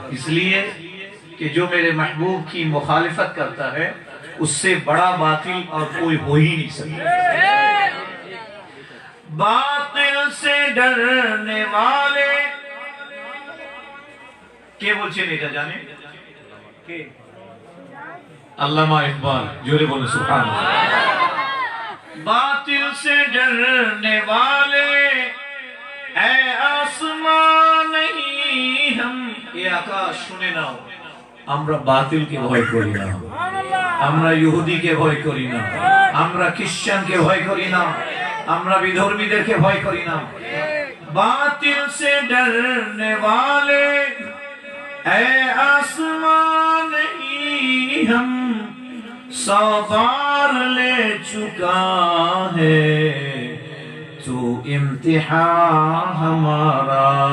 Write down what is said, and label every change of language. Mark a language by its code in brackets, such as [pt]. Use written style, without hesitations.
[hi] इसलिए कि जो मेरे महबूब की मुखालिफत करता है उससे बड़ा बातिल और कोई हो ही नहीं सकता। बातिल से डरने वाले के बोलছেন [bn] এটা জানে কে? [hi] अल्लामा इकबाल, जोरे बोले सुभान अल्लाह। बातिल से डरने वाले ऐ आसमान नहीं हम, ये आकाश [bn] শুনে নাও, আমরা বাতিলকে ভয় করি না, আমরা ইহুদিকে ভয় করি না, আমরা খ্রিস্টানকে ভয় করি না, আমরা বিধর্মীদেরকে ভয় করি না। [hi] বাতিল से डरने वाले ऐ आसमान नहीं हम, 100 बार ले चुका है तो इम्तिहान हमारा।